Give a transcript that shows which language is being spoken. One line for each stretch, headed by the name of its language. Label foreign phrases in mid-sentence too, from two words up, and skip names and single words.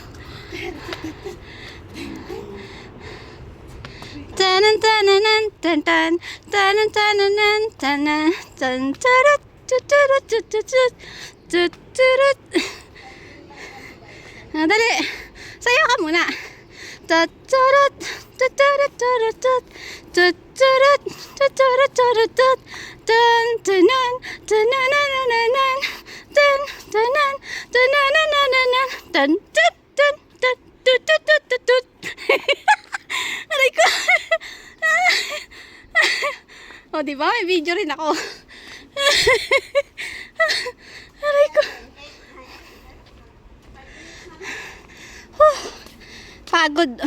Filipino: Tanan tananan tan tan tanan tananan tanan tan tarut tutut tutut tutut. Dali. Sayaw ka muna. Tatarut tuturut turut tuturut tuturut turut tan tanan tananananan tan tanan tananananan tan tut tan tut tut tut tut. Aray ko. O, diba? May video rin ako. Aray ko. Pagod.